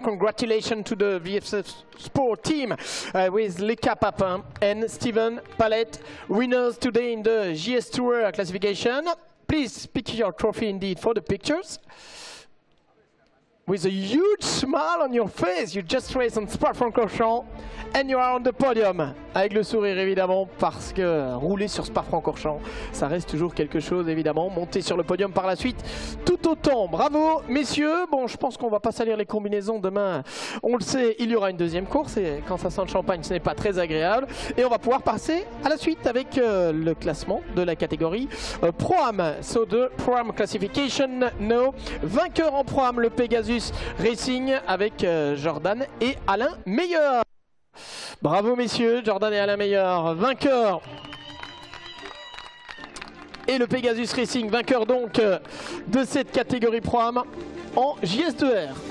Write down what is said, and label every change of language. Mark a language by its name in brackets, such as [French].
[English] Congratulations to the VSF Sport team with Lucas Papin and Steven Palette, winners today in the JS2 R classification. Please pick your trophy indeed for the pictures. With a huge smile on your face, you just raced on Spa-Francorchamps and you are on the podium. [French] Avec le sourire évidemment, parce que rouler sur Spa-Francorchamps, ça reste toujours quelque chose évidemment. Monter sur le podium par la suite, tout autant. Bravo messieurs. Bon, je pense qu'on va pas salir les combinaisons demain. On le sait, il y aura une deuxième course et quand ça sent le champagne, ce n'est pas très agréable. Et on va pouvoir passer à la suite avec le classement de la catégorie Pro-Am. [English] So the Pro-Am classification now. [French] Vainqueur en Pro-Am, le Pegasus Racing avec Jordan et Alain Meilleur. Bravo messieurs, Jordan et Alain Meilleur, vainqueur. Et le Pegasus Racing, vainqueur donc de cette catégorie Pro-Am en JS2R.